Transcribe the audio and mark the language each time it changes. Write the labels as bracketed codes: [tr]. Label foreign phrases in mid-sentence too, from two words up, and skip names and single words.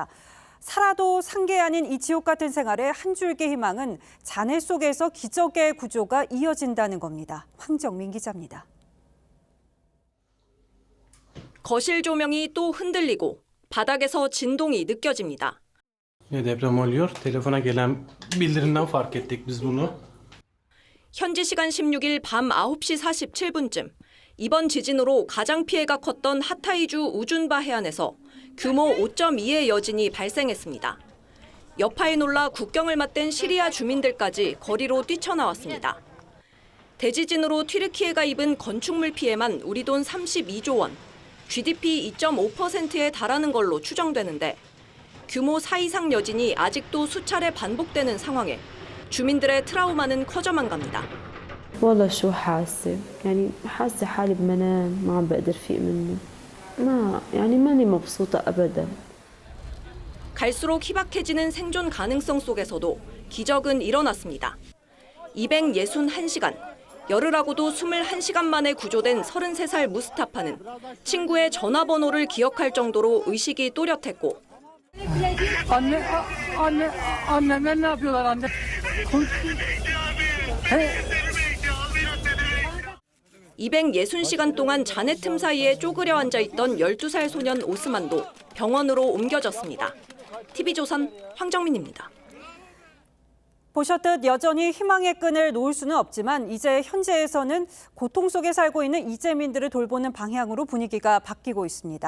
[ko] 살아도 상계 아닌 이 지옥 같은 생활에 한 줄기 희망은 잔해 속에서 기적의 구조가 이어진다는 겁니다. 황정민 기자입니다. 거실 조명이 또 흔들리고 바닥에서 진동이 느껴집니다. [tr] deprem oluyor. Telefona gelen bildirimden fark ettik biz bunu. [ko] 현지 시간 16일 밤 9시 47분쯤 이번 지진으로 가장 피해가 컸던 하타이주 우준바 해안에서 규모 5.2의 여진이 발생했습니다. 여파에 놀라 국경을 맞댄 시리아 주민들까지 거리로 뛰쳐나왔습니다. 대지진으로 튀르키예가 입은 건축물 피해만 우리 돈 32조 원, GDP 2.5%에 달하는 걸로 추정되는데 규모 4 이상 여진이 아직도 수차례 반복되는 상황에 주민들의 트라우마는 커져만 갑니다. [ar] والله شو حاسة يعني حاسة حالي بمنام ما عم بقدر فيق منه ما يعني ماني مبسوطة أبدا. [ko] 갈수록 희박해지는 생존 가능성 속에서도 기적은 일어났습니다. 261시간, 열흘하고도 21시간 만에 구조된 33살 무스타파는 친구의 전화번호를 기억할 정도로 의식이 또렷했고 [tr] Annemler ne yapıyorlar anne? [ko] 260시간 동안 잔해 틈 사이에 쪼그려 앉아있던 12살 소년 오스만도 병원으로 옮겨졌습니다. TV조선 황정민입니다. 보셨듯 여전히 희망의 끈을 놓을 수는 없지만 이제 현재에서는 고통 속에 살고 있는 이재민들을 돌보는 방향으로 분위기가 바뀌고 있습니다.